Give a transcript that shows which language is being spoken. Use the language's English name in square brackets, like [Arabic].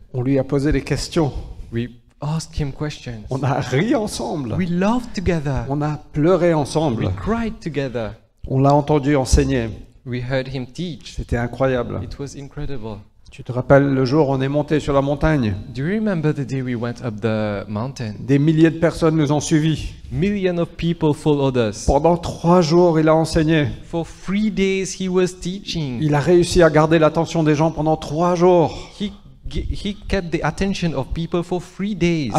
[French] On lui a posé des questions. [English] We asked him questions. [French] On a ri ensemble. [English] We laughed together. [French] On a pleuré [English] We [French] ensemble. [English] cried together. [French] On l'a entendu enseigner. [English] We heard him teach. [French] C'était incroyable. [English] It was incredible. [French] Tu te rappelles le jour où on est monté sur la montagne? [English] Do you remember the day we went up the mountain? [French] Des milliers de personnes nous ont suivis. [English] Millions of people followed us. [French] Pendant 3 jours, il a enseigné. [English] For 3 days he was teaching. [French] Il a réussi à garder l'attention des gens pendant 3 jours. [English] He kept the attention of people for 3 days.